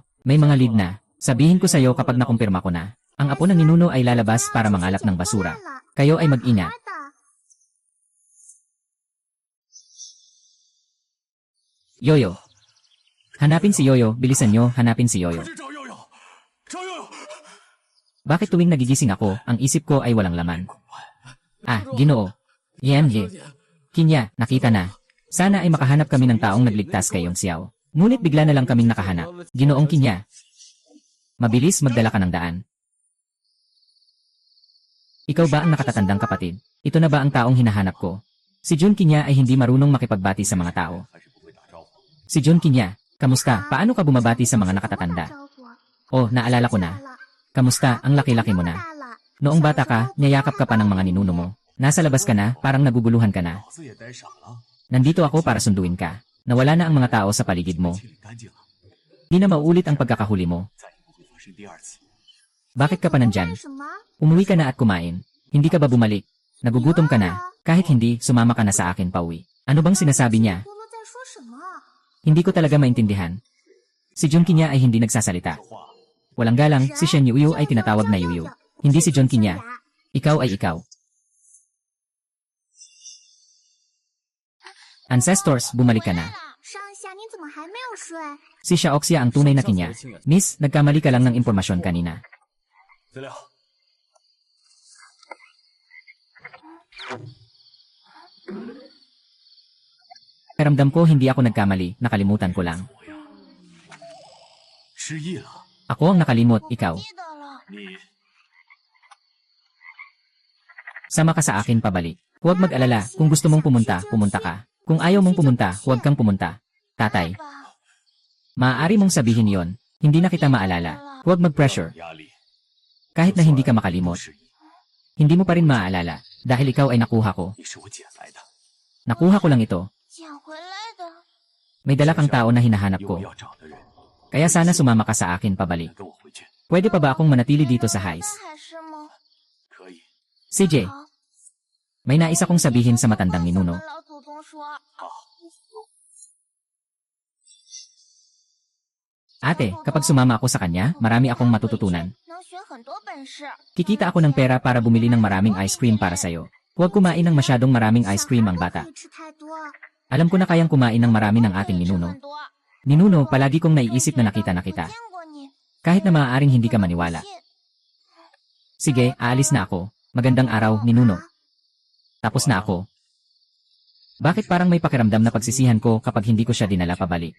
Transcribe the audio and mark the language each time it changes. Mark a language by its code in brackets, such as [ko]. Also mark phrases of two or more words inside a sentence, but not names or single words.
[tl] May mga lead na. Sabihin ko sa'yo kapag nakumpirma ko na. Ang apo ng ninuno ay lalabas para mangalap ng basura. Kayo ay mag-ingat. [zh] 好的 [tl] Yoyo. Hanapin si Yoyo, bilisan nyo, hanapin si Yoyo. [zh] 去找悠悠，找悠悠。 [tl] Bakit tuwing nagigising ako, ang isip ko ay walang laman? Ah, Ginoo. Yan, ye. Kinya, nakita na. Sana ay makahanap kami ng taong nagligtas kay Yong Xiao. Ngunit bigla na lang kaming nakahanap. Ginoong Kinya. Mabilis magdala ka ng daan. Ikaw ba ang nakatatandang kapatid? Ito na ba ang taong hinahanap ko? Si Jun Kinya ay hindi marunong makipagbati sa mga tao. [zh] 还是不会打招呼。 [tl] Si Jun Kinya, kamusta? Paano ka bumabati sa mga nakatatanda? [zh] 招呼。 [tl] Oh, naalala ko na. Kamusta? Ang laki-laki mo na. [zh] 大了。 [tl] Noong bata ka, niyayakap ka pa ng mga ninuno mo. Nasa labas ka na, parang naguguluhan ka na. [zh] 老子也呆傻了， [tl] Nandito ako para sunduin ka. Nawala na ang mga tao sa paligid mo. [zh] 清理干净了， [tl] Di na mauulit ang pagkakahuli mo. [zh] 再也不会发生第二次。 [tl] Bakit ka pa nandyan? [zh] 干什么？ [tl] Umuwi ka na at kumain. Hindi ka ba bumalik? Nagugutom ka na. Kahit hindi, sumama ka na sa akin pauwi. Ano bang sinasabi niya? [zh] 葫芦在说什么？ [tl] Hindi ko talaga maintindihan. Si Jun Kinya ay hindi nagsasalita. [zh] 说话， [tl] Walang galang, si Shen Yuyu ay tinatawag na Yuyu. Hindi si Jun Kinya. Ikaw ay ikaw. Ancestors, bumalik ka na. [zh] 上下你怎么还没有睡？ [tl] Si Xiaoxia ang tunay na Kinya. Miss, nagkamali ka lang ng impormasyon kanina. [zh] 资料， [tl] Pakiramdam ko hindi ako nagkamali, nakalimutan ko lang. [zh] 失忆了。 [tl] Ako ang nakalimot, ikaw. [zh] 记得了。你 [tl] Sama ka sa akin pabalik. Huwag mag-alala, kung gusto mong pumunta, pumunta ka. Kung ayaw mong pumunta, huwag kang pumunta. Tatay, [zh] 爸， [tl] maaari mong sabihin yon. Hindi na kita maalala. Huwag mag-pressure. [zh] 压力， [tl] Kahit na hindi ka makalimot, [zh] 失忆， [tl] hindi mo pa rin maaalala. Dahil ikaw ay nakuha ko. [zh] 你是我捡来的， [tl] Nakuha ko lang ito. [zh] 捡回来的。 [tl] May dala kang tao na hinahanap [zh] 有 [tl] ko. [zh] 我要找的人， [tl] Kaya sana sumama ka sa akin [zh] 来 [tl] pabalik. [zh] 跟我回去， [tl] Pwede pa ba akong manatili dito sa Heis? [zh] 那还是吗？可以。 [tl] CJ, [zh] 好， [tl] may nais akong sabihin sa matandang [zh] 跟 [tl] ninuno. [zh] 老祖宗说。 [tl] Ate, kapag sumama ako sa kanya, marami akong matututunan. [zh] 能学很多本事。 [tl] Kikita ako ng pera para bumili ng maraming [en] ice cream [tl] para sa'yo. Huwag kumain ng masyadong maraming [en] ice cream [tl] ang bata. [zh] 小孩不可以吃太多。 [tl] Alam ko na kayang kumain ng marami ng ating [zh] 可以吃 [tl] ninuno. [zh] 很多。 [tl] Ninuno, palagi kong naiisip na nakita na kita. [zh] 见过你。 [tl] Kahit na maaaring hindi ka maniwala. [zh] 信 [tl] Sige, aalis na ako. Magandang araw, Ninuno. Tapos na ako. Bakit parang may pakiramdam na pagsisihan ko kapag hindi ko siya dinala pabalik?